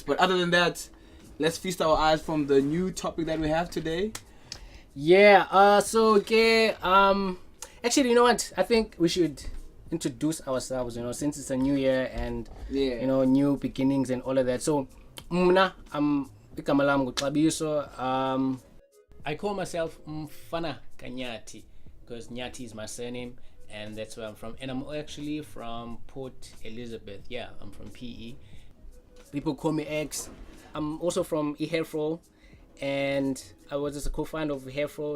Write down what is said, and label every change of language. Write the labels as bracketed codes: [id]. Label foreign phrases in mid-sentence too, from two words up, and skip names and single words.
[en] But other than that, let's feast our eyes from the new topic that we have today. Yeah, actually, you know what? I think we should introduce ourselves, since it's a new year and, new beginnings and all of that. So, [xh] igama lami nguXabiso. [en] I call myself Mfana Kanyati because Nyati is my surname, and that's where I'm from. And I'm actually from Port Elizabeth. Yeah, I'm from PE. People call me X. I'm also from eHerfro, and I was just a co-founder of Herfro.